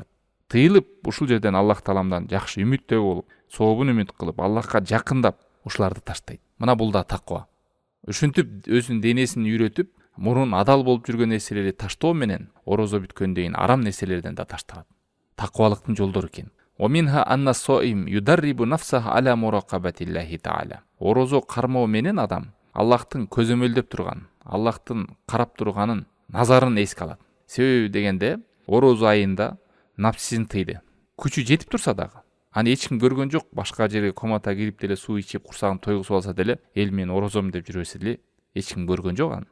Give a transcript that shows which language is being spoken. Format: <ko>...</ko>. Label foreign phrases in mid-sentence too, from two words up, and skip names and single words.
<ky>Тыйылып, ушул жерден Аллах Тааламдан жакшы үмүттөө болуп, сообун үмүт кылып, Аллахка жакындап, ушуларды таштайт. Мына бул да таква. Ушинтип өзүнүн денесин үйрөтүп, мурун адал болуп жүргөн нерселерди таштоо менен орозо бүткөндөн арам нерселерден да ташталат. Таквалыктын жолдору экен.</ky> <ar>ومنها أن الصوم يدرب نفسه على مراقبة الله تعالى.</ar> <ky>Орозо кармоо менен адам Аллахтын көзөмөлдөп турган, Аллахтын карап турганын назарын эске алат. Себеби дегенде орозо айында напсисин тыйды. Күчү жетип турса дагы, аны эч ким көргөн жок, башка жерге комата кирип деле суу ичип курсагын тойгузуп алса деле, эл мен орозом деп жүрөсө деле эч ким көргөн жок аны.</ky>